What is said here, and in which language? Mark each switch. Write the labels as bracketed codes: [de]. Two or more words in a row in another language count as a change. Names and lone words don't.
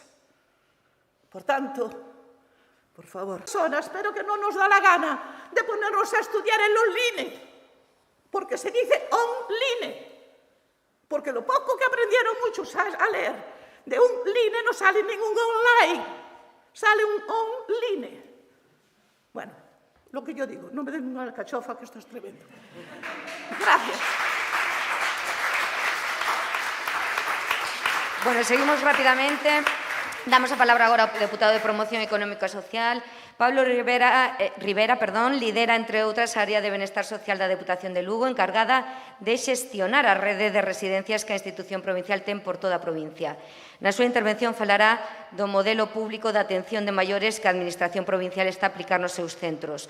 [es] Por tanto, por favor, espero que no nos da la gana de ponernos a estudiar en online, porque se dice online, porque lo poco que aprendieron muchos a leer de un line no sale ningún online, sale un online. Bueno, lo que yo digo, no me den una alcachofa, que esto es tremendo. Gracias. Bueno, seguimos rápidamente. [gl] Damos a palabra agora ao deputado de Promoción Económica e Social. Pablo Rivera, lidera, entre outras, a área de Benestar Social da Deputación de Lugo, encargada de xestionar a rede de residencias que a institución provincial ten por toda a provincia. Na súa intervención falará do modelo público de atención de maiores que a Administración provincial está a aplicar nos seus centros.